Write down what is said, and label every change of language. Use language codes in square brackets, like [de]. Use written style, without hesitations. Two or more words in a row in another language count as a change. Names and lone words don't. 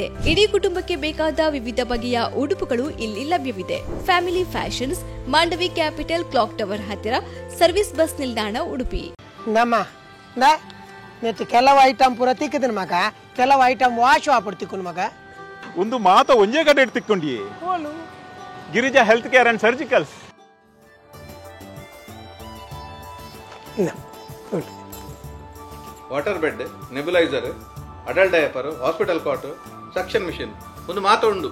[kn] ಇಡೀ ಕುಟುಂಬಕ್ಕೆ ಬೇಕಾದ ವಿವಿಧ ಬಗೆಯ ಉಡುಪುಗಳು ಇಲ್ಲಿ ಲಭ್ಯವಿದೆ. ಫ್ಯಾಮಿಲಿ ಫ್ಯಾಷನ್ಸ್, ಮಾಂಡವಿ ಕ್ಯಾಪಿಟಲ್, ಕ್ಲಾಕ್ ಟವರ್ ಹತ್ತಿರ, ಸರ್ವಿಸ್ ಬಸ್ ನಿಲ್ದಾಣ, ಉಡುಪಿ. [tcy] ನೆತ್ತು ಕೆಲವು ಐಟಮ್ ಪೂರ ತಿಕ್ಕದನ್ ಮಗ, ಕೆಲವು ಐಟಮ್ ವಾಶ್ ವಾಪಡ್ ತಿಕ್ಕೊಂಡು ಮಗ. ಒಂದು ಮಾತ ಒಂಜೇ ಕಡೆ ತಿಕ್ಕೊಂಡಿ ಗಿರಿಜಾ ಹೆಲ್ತ್ ಕೇರ್ ಅಂಡ್ ಸರ್ಜಿಕಲ್ಸ್. [en] water bed, nebulizer, adult diaper, hospital cot, suction machine [tcy] ಒಂದು ಮಾತ ಉಂಡು.